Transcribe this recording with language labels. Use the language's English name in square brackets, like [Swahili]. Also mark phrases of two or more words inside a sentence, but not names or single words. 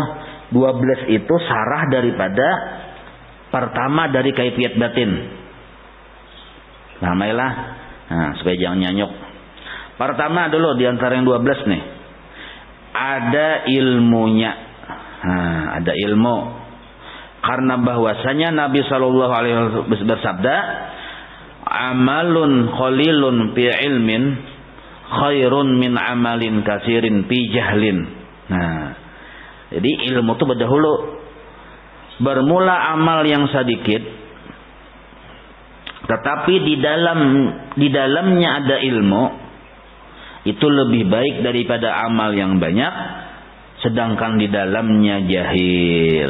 [Indonesian] 12 itu sarah daripada pertama dari kaifiat batin. Ramailah. Nah, supaya jangan nyanyuk. Pertama dulu di antara yang 12 nih. Ada ilmunya. Nah, ada ilmu. Karena bahwasanya Nabi sallallahu alaihi wasallam bersabda, [Arabic] "عمل قليل في علم خير من عمل كثير في جهل." [Indonesian] Nah, jadi ilmu itu berdahulu. Bermula amal yang sedikit, tetapi di dalamnya ada ilmu, itu lebih baik daripada amal yang banyak sedangkan di dalamnya jahil.